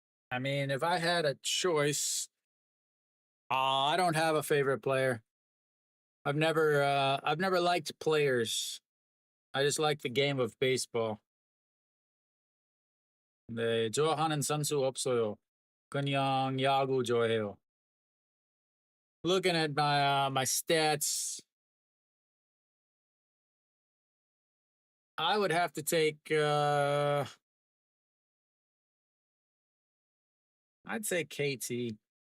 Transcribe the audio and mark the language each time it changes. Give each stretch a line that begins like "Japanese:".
English: I mean, if I had a choice, I don't have a favorite player. I've never liked players. I just like the game of baseball.
Korean: 네, 좋아하는 선수 없어요. 그냥 야구 좋아해요.
English: Looking at my stats, I would have to take I'd say KT.